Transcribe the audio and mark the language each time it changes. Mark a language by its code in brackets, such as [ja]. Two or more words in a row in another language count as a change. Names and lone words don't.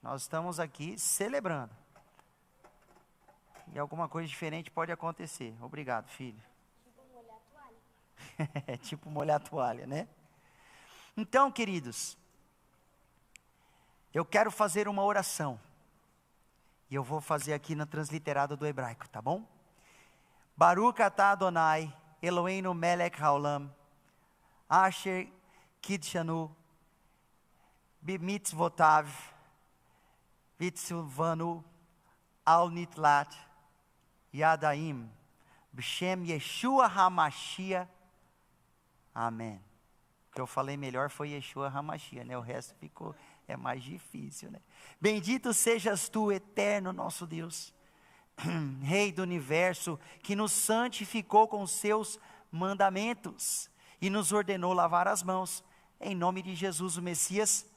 [pt] Nós estamos aqui celebrando. E alguma coisa diferente pode acontecer. Obrigado, filho. Tipo molhar a toalha. É tipo molhar a toalha, né? Então, queridos, eu quero fazer uma oração. E eu vou fazer aqui na transliterada do hebraico, tá bom? [he] ברוך אתה אדוני אלוהינו מלך העולם אשר קדשנו במצוותיו וצוונו על נטילת ידיים בשם ישוע המשיח, [pt] amém. O que eu falei melhor foi Yeshua HaMashiach, né? O resto ficou, é mais difícil, né? Bendito sejas tu, eterno nosso Deus, Rei do universo, que nos santificou com seus mandamentos e nos ordenou lavar as mãos, em nome de Jesus o Messias, amém.